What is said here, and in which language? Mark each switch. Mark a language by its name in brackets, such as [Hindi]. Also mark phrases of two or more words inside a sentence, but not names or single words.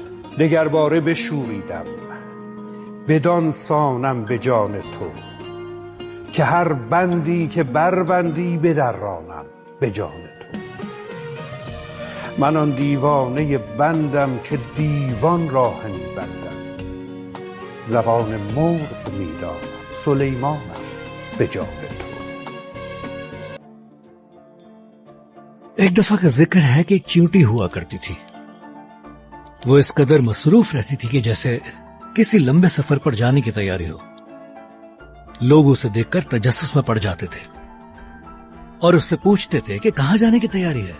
[Persian] دگرباره بشوریدم بدان سانم به جان تو که هر بندی که بربندی بدرانم به جان تو. من آن دیوانه بندم که دیوان راه می‌بندم، زبان مرغ می‌دانم سلیمانم به جان تو. [Urdu] ایک دفعہ کا ذکر ہے کہ ایک چیونٹی ہوا کرتی تھی. وہ اس قدر مصروف رہتی تھی کہ جیسے کسی لمبے سفر پر جانے کی تیاری ہو. لوگ اسے دیکھ کر تجسس میں پڑ جاتے تھے اور اس سے پوچھتے تھے کہ کہاں جانے کی تیاری ہے.